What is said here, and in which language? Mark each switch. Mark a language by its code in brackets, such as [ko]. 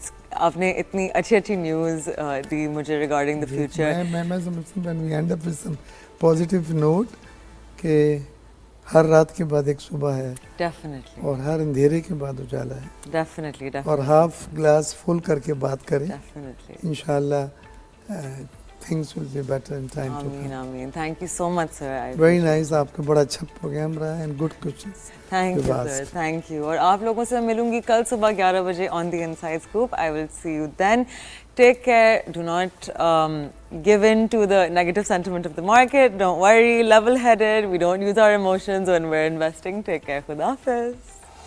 [ur] آپ نے اتنی اچھی اچھی نیوز دی مجھے ریگارڈنگ دا فیوچر. میں سمجھتا ہوں وی and up with some positive note کہ ہر رات کے بعد ایک صبح ہے. [en] Definitely. [ur] اور ہر اندھیرے کے بعد اجالا ہے. [en] Definitely. [ur] اور ہاف گلاس فل کر کے بات کریں. [en] Definitely. انشاءاللہ things will be better in time to come. Ameen. Thank you so much, sir. Very nice. [ur] آپ کا بڑا اچھا پروگرام رہا ہے and good questions. [en] Thank you, sir. Thank you. [ur] اور آپ لوگوں سے ملوں گی کل صبح 11 بجے on the Inside Scoop. [en] I will see you then. Take care. Do not give in to the negative sentiment of the market. Don't worry. Level-headed. We don't use our emotions when we're investing. Take care. Khuda Hafiz.